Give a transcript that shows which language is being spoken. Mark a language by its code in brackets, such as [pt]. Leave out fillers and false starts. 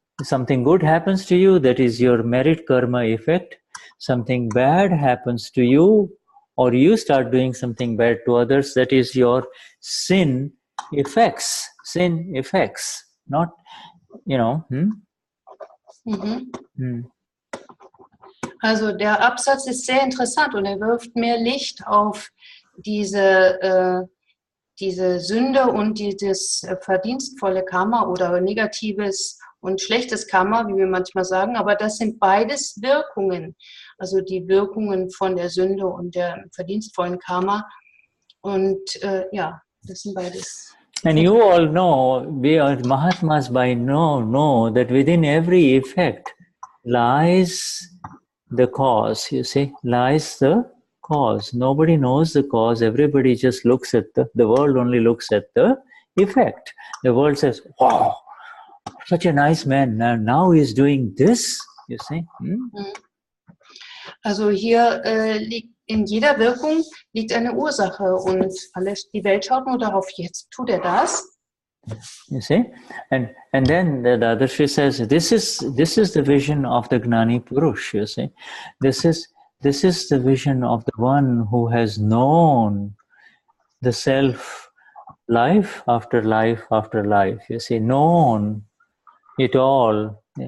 [en] Something good happens to you, that is your merit karma effect. Something bad happens to you, or you start doing something bad to others, that is your sin effects. Sin effects, not, you know. [de] Also der Absatz ist sehr interessant und er wirft mehr Licht auf diese Sünde und dieses verdienstvolle Karma oder negatives und schlechtes Karma, wie wir manchmal sagen, aber das sind beides Wirkungen, also die Wirkungen von der Sünde und der verdienstvollen Karma und ja, das sind beides. [en] And you all know, we are Mahatmas by know that within every effect lies the cause, you see, lies the cause. Nobody knows the cause, everybody just looks at the world only looks at the effect. The world says, wow, such a nice man, now he's doing this, you see. [de] Also hier liegt in jeder Wirkung liegt eine Ursache und die Welt schaut nur darauf, jetzt tut er das. [en] You see, and then the Dadashri says, this is the vision of the Gnani Purush, you see. This is the vision of the one who has known the self life after life after life, you see, known it all.